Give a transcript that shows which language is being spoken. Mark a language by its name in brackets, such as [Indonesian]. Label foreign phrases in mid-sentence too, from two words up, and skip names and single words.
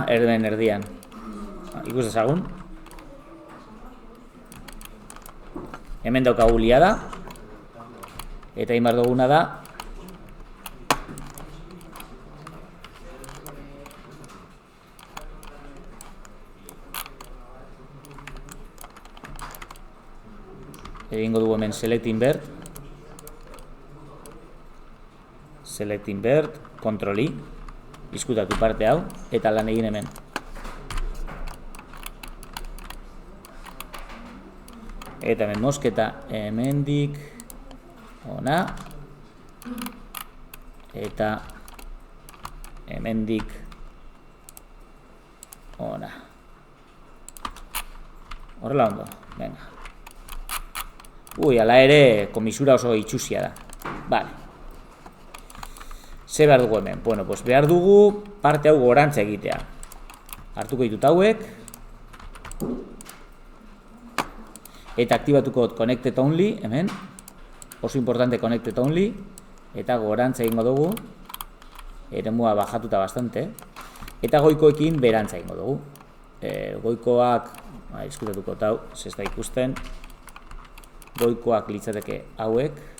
[Basque] Erden erdian. Ikus dezagun. Hemen daukagu liada. Eta egin behar duguna da egingo dugu hemen [English] select invert, control I, [Basque] izkutatu parte hau, eta lan egin hemen. Eta hemen mosketa hemendik ona, eta hemendik ona. Horrela ondo, venga. Ala ere, komisura oso itxusia da. Vale. Ze behar dugu hemen? [Spanish] Bueno, pues [Basque] behar dugu parte hau gorantza egitea. Hartuko ditut hauek. Eta aktibatuko [English] connected only, [Basque] hemen. Oso importante [English] connected only. [Basque] Eta gorantza egingo dugu. Eremua bajatuta bastante. Eta goikoekin berantza egingo dugu. Goikoak, izkutatuko tau, ez da ikusten. Goikoak litzateke hauek.